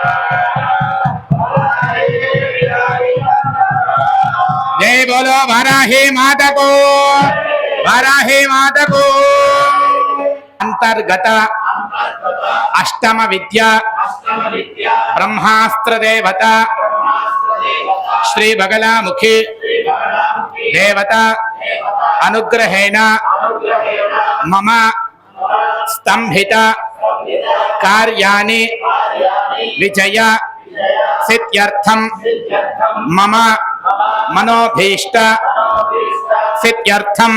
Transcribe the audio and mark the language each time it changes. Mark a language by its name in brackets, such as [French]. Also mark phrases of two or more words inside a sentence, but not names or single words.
[Hindi] जय बोलो वाराही माता को वाराही माता को अंतर्गत [Sanskrit] अष्टम विद्या ब्रह्मास्त्र देवता శ్రీ బగలాముఖి దేవత అనుగ్రహేణ మమ స్తంభిత కార్యాణి విజయ సిద్ధ్యర్థం మమ మనోభీష్ట సిద్ధ్యర్థం.